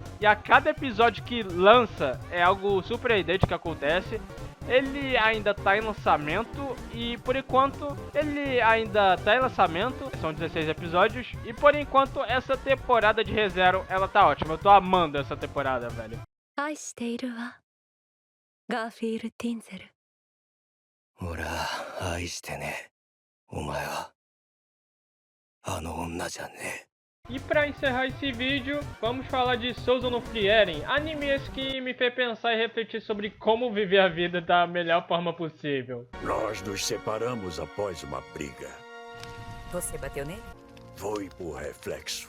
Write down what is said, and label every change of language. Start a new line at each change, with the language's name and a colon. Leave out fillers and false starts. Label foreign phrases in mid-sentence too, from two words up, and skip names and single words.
Portuguese: E a cada episódio que lança é algo surpreendente que acontece. Ele ainda tá em lançamento e, por enquanto, são 16 episódios, e por enquanto essa temporada de Re:Zero, ela tá ótima. Eu tô amando essa temporada, velho.
Japanese: 愛しているわガーフィール・ティンゼル俺は愛してねえ。お前はあの女じゃね
Portuguese: E pra encerrar esse vídeo, vamos falar de Souza no Frieren, anime esse que me fez pensar e refletir sobre como viver a vida da melhor forma possível. Nós nos separamos após uma briga. Você bateu nele? Foi por reflexo.